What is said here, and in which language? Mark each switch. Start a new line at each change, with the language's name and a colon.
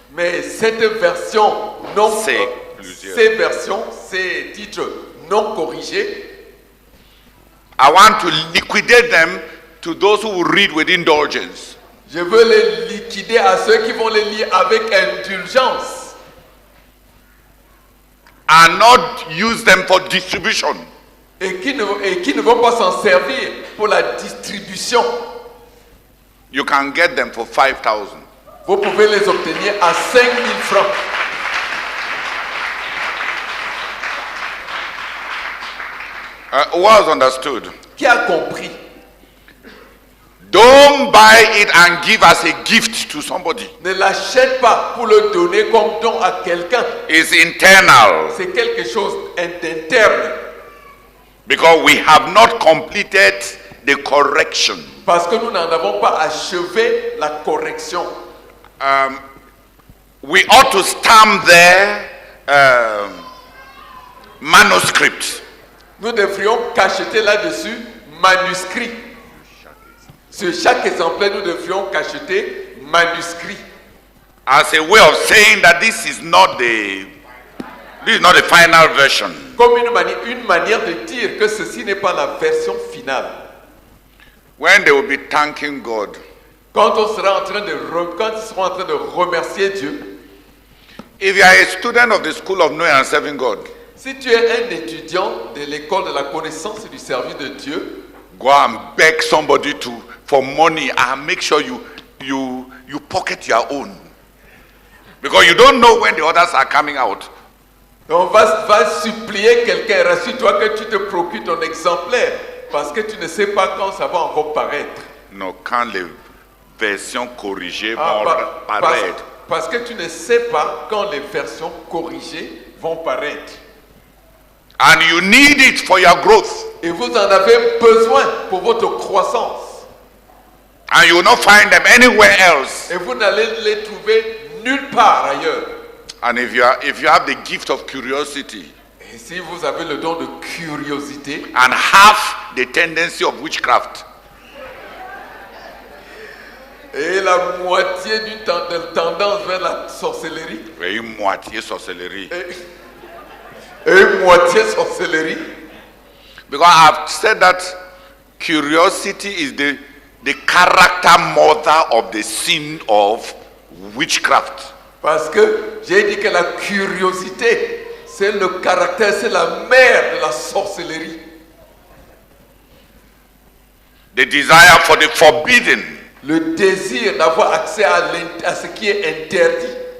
French: Mais cette version non, ces versions, ces titres non corrigés,
English: I want to liquidate them to those who will read with indulgence.
French: Je veux les liquider à ceux qui vont les lire avec indulgence.
English: And not use them for distribution.
French: Et qui ne vont pas s'en servir pour la distribution.
English: You can get them for 5,000.
French: Vous pouvez les obtenir à 5 000 francs.
English: Who has understood?
French: Qui a compris?
English: Don't buy it and give as a gift to somebody.
French: Ne l'achète pas pour le donner comme don à quelqu'un.
English: It's internal.
French: C'est quelque chose d'interne.
English: Because we have not completed the correction.
French: Parce que nous n'en avons pas achevé la correction.
English: We ought to stamp there manuscript.
French: Nous devrions cacheter là-dessus manuscrit. Sur chaque exemplaire, nous devrions cacheter manuscrit.
English: As a way of saying that this is not the final version.
French: Comme une manière de dire que ceci n'est pas la version finale.
English: When they will be thanking God.
French: Quand ils seront en train de remercier Dieu.
English: If you are a student of the school of knowing and serving God.
French: Si tu es un étudiant de l'école de la connaissance et du service de Dieu,
English: go and beg somebody for money and make sure you pocket your own. Because you don't know when the others are coming out.
French: On va supplier quelqu'un, rassure-toi que tu te procures ton exemplaire, parce que tu ne sais pas quand ça va encore paraître. Non, quand les versions corrigées vont paraître. Parce que tu ne sais pas quand les versions corrigées vont paraître.
English: And you need it for your growth.
French: Et vous en avez besoin pour votre croissance.
English: And you will not find them anywhere else.
French: Et vous n'allez les trouver nulle part ailleurs.
English: And if you have the gift of curiosity.
French: Et si vous avez le don de curiosité.
English: And have the tendency of witchcraft.
French: Et la moitié d'une tendance vers la sorcellerie. Et une moitié sorcellerie. Et moitié sorcellerie.
English: Because I have said that curiosity is the character mother of the sin of witchcraft.
French: Parce que j'ai dit que la curiosité, c'est le caractère, c'est la mère de la sorcellerie.
English: The desire for the forbidden.
French: Le désir d'avoir accès à ce qui est interdit.